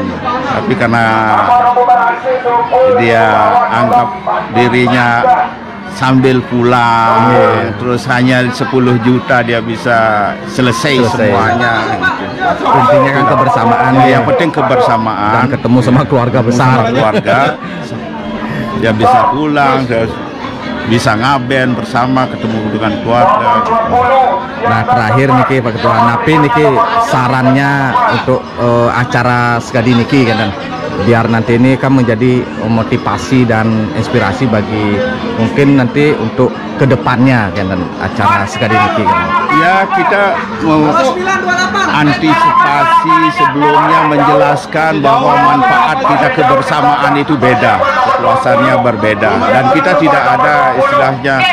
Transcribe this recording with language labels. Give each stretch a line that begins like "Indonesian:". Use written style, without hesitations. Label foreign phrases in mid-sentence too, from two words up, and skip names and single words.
Indonesian: Tapi karena dia anggap dirinya sambil pulang, terus hanya 10 juta dia bisa selesai. Semuanya. Intinya kan kebersamaan. Yang penting kebersamaan. Dan ketemu sama keluarga besar. Keluarga, dia bisa pulang, dia bisa ngaben bersama, ketemu dengan keluarga. Nah terakhir niki Pak Ketua,
Balinese: napi niki
Indonesian: sarannya untuk acara sekali niki kan, biar nanti ini kan menjadi motivasi dan inspirasi bagi mungkin nanti untuk kedepannya kan acara sekali niki kan. Ya, kita mau antisipasi sebelumnya menjelaskan bahwa manfaat kita kebersamaan itu beda, kepuasannya berbeda, dan kita tidak ada istilahnya